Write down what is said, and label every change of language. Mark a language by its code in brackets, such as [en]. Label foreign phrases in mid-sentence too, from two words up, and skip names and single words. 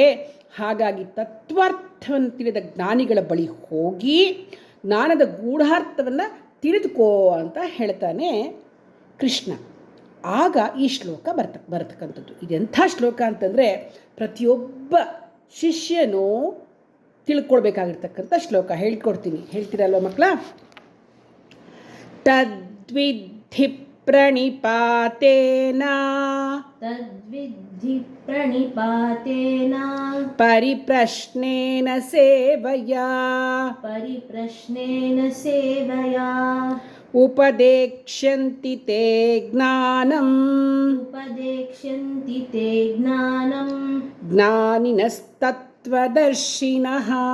[kn] ಹಾಗಾಗಿ ತತ್ವಾರ್ಥವನ್ನು ತಿಳಿದ ಜ್ಞಾನಿಗಳ ಬಳಿ ಹೋಗಿ ಜ್ಞಾನದ ಗೂಢಾರ್ಥವನ್ನು ತಿಳಿದುಕೋ ಅಂತ ಹೇಳ್ತಾನೆ ಕೃಷ್ಣ. ಆಗ ಈ ಶ್ಲೋಕ ಬರ್ತಕ್ಕಂಥದ್ದು. ಇದೆಂಥ ಶ್ಲೋಕ ಅಂತಂದರೆ ಪ್ರತಿಯೊಬ್ಬ ಶಿಷ್ಯನೂ ತಿಳ್ಕೊಳ್ಬೇಕಾಗಿರ್ತಕ್ಕಂಥ ಶ್ಲೋಕ. ಹೇಳ್ಕೊಡ್ತೀನಿ, ಹೇಳ್ತೀರಲ್ವ ಮಕ್ಕಳ? [sa] ತದ್ವಿಧಿ ಪ್ರಣಿಪಾತೇನ ಪರಿಪ್ರಶ್ನೇನ ಸೇವಯಾ ಉಪದೇಕ್ಷ್ಯಂತಿ ತೇ ಜ್ಞಾನಂ ಜ್ಞಾನಿನಸ್ತತ್ವದರ್ಶಿನಃ